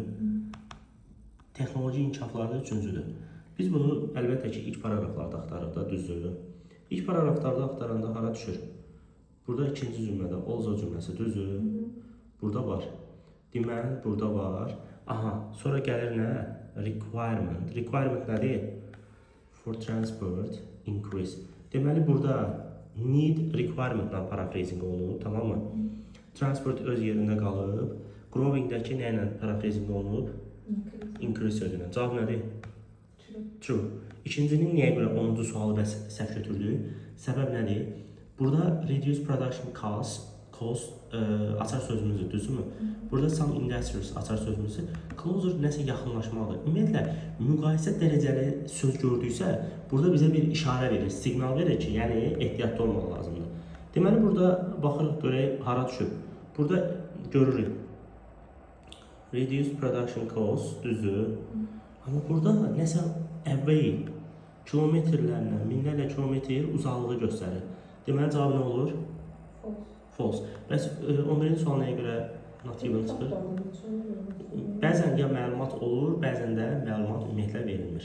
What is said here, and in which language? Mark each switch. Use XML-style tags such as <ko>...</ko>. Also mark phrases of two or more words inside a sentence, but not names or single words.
<az>Texnoloji inkişafları da üçüncüdür. Biz bunu əlbəttə ki, ilk paragraflarda axtarıq da, düzdür. İlk paragraflarda axtaranda hara düşür? Burada ikinci cümlədə also cümləsi düzdür. Burada var. Demand burada var. Aha, sonra gəlir nə? Requirement. Requirement nədir?</az> <en>For transport increase.</en> <az>Deməli, burada</az> <en>need requirementla</en> <az>paraphrasing olunub, tamam mı? Transport öz yerində qalıb. Growing-dəki nə ilə paraphrasing olunub? Increase sözünə. Cavab nədir? True. İkincinin niyə görə 10-cu sualı bəs səhv götürdük? Səbəb nədir? Burada</az> <en>reduce production cost</en> <az>açar sözümüzü, düzdürmü? Burada</az> <en>some industries</en> <az>açar sözümüzü. Closer nəsə yaxınlaşmalıdır. Ümumiyyətlə, müqayisə dərəcəli söz gördüksə, burada bizə bir işarə verir, siqnal verir ki, yəni ehtiyatlı olmaq lazımdır. Deməli, burada baxırıq, görək, hara düşüb. Burada görürük.</az> <en>Reduce production cost,</en> <az>düzdür. Amma burada nəsə away, kilometrlərlə, minlərlə kilometr uzaqlığı göstərir. Deməli, cavab nə olur? False. Bəs 11-ci sual nəyə görə</az> <en>not given</en> <az>çıxır? Bəzən ya məlumat olur, bəzən də məlumat ümumiyyətlə verilmir.</az>